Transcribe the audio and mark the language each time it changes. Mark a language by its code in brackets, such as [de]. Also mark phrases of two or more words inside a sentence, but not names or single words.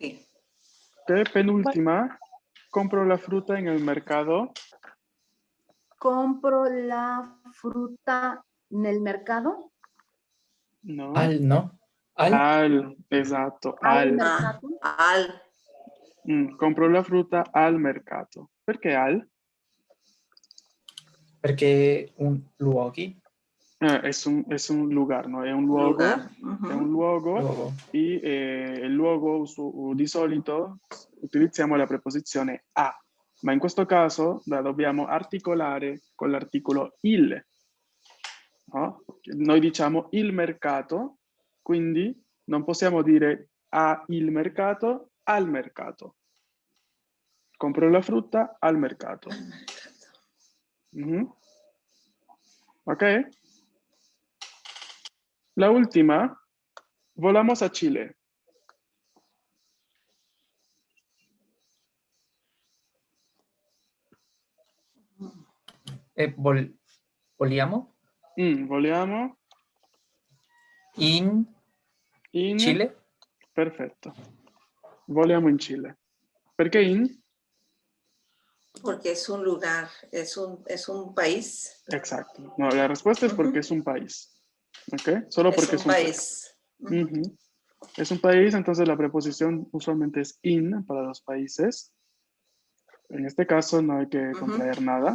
[es] Ok, penúltima. Compro la fruta en el mercado. Compro la fruta en el mercado. No. Al, ¿no? Al. [it] Esatto, Al al. [es] mercado. Al. [it] Compro la frutta al mercato. Perché al? Perché un luoghi, [es] Es un lugar, ¿no? [it] È un luogo. [es] Lugar. [it] È un luogo. luogo. Y il luogo di solito utilizziamo la preposizione a, ma in questo caso la dobbiamo articolare con l'articolo il. No? Noi diciamo il mercato, quindi non possiamo dire a il mercato, al mercato. Compro la frutta al mercato. [es] ¿Ok? La última, volamos a Chile. [it] Voliamo Voliamo in in Chile. Perfetto. Voliamo in Cile. Perché in? [es] Porque es un lugar, es un país. Exacto. No, la respuesta es porque es un país. ¿Ok? Solo porque Es un país. Ujú. Es un país, entonces la preposición usualmente es in para los países. En este caso no hay que contraer nada.